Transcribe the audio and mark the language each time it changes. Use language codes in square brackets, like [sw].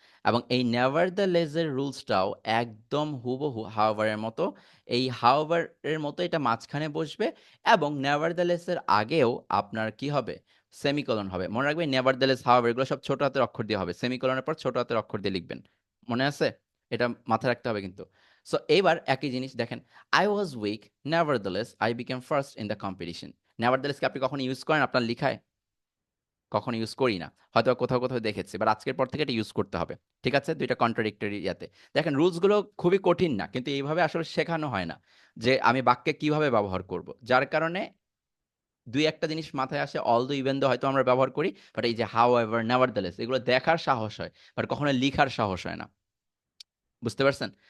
[bn] এবং এই never the less এর রুলসটাও একদম হুবহু হাওয়ারের মতো। এই হাওয়ারের মতো এটা মাঝখানে বসবে, এবং নেভার দ্য লেস এর আগেও আপনার কি হবে? সেমিকোলন হবে। মনে রাখবেন নেভার দ্য লেস হাওয়ার এগুলো সব ছোট হাতের অক্ষর দিয়ে হবে, সেমিকোলনের পর ছোট হাতের অক্ষর দিয়ে লিখবেন। মনে আছে? এটা মাথায় রাখতে হবে কিন্তু। সো এইবার একই জিনিস দেখেন, [en] I was weak, nevertheless I became first in the competition. [bn] Nevertheless কি আপনি কখনো ইউজ করেন আপনার লিখায়? কখনো ইউজ করি না। হয়তো কোথাও কোথাও দেখেছি, বাট আজকের পর থেকে এটা ইউজ করতে হবে। ঠিক আছে? দুইটা কন্ট্রাডিক্টরি ইয়াতে। দেখেন রুলস গুলো খুবই কঠিন না, কিন্তু এইভাবে আসলে শেখানো হয় না যে আমি বাক্যে কিভাবে ব্যবহার করব। যার কারণে দুই একটা জিনিস মাথায় আসে, অল দো ইভেন দো হয়তো আমরা ব্যবহার করি, বাট এই যে হাউ এভার নেভারথেলেস এগুলো দেখার সাহস হয়, বাট কখনো লিখার সাহস হয় না। বুঝতে পারছেন?